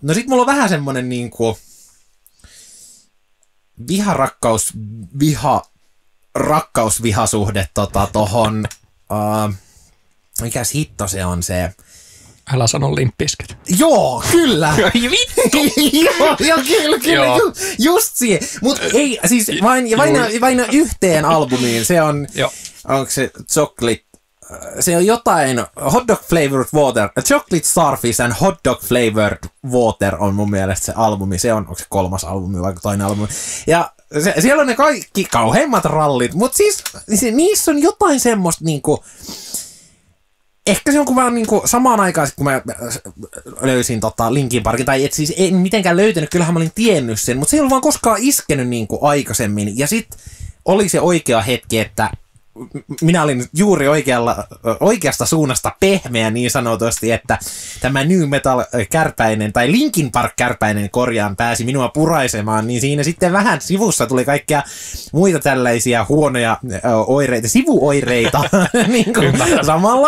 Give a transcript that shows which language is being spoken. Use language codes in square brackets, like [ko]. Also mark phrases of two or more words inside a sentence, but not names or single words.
[fi] No sit mulla on vähän semmonen niinku rakkaus-vihasuhde tohon, mikäs hitto se on se? Älä sano Limp Bizkit. Joo, kyllä! Vittu! joo, kyllä, just siihen. Mut ei, siis vain yhteen albumiin, se on, onko se Chocolate, se on jotain, Hot Dog Flavored Water, Chocolate Starfish and Hot Dog Flavored Water on mun mielestä se albumi, se on, onko se 3. albumi vai toinen albumi, ja siellä on ne kaikki kauheimmat rallit, mutta siis niissä on jotain semmoista niinku, ehkä se on kun vaan niinku samaan aikaan, kun mä löysin Linkin Parkin, tai et siis en mitenkään löytänyt, kyllähän mä olin tiennyt sen, mutta se ei ollut vaan koskaan iskenyt niinku aikaisemmin, ja sit oli se oikea hetki, että minä olin juuri oikeasta suunnasta pehmeä niin sanotusti, että tämä [en] New Metal [fi] kärpäinen tai Linkin Park kärpäinen korjaan pääsi minua puraisemaan, niin siinä sitten vähän sivussa tuli kaikkia muita tällaisia huonoja oireita, sivuoireita niin kuin samalla.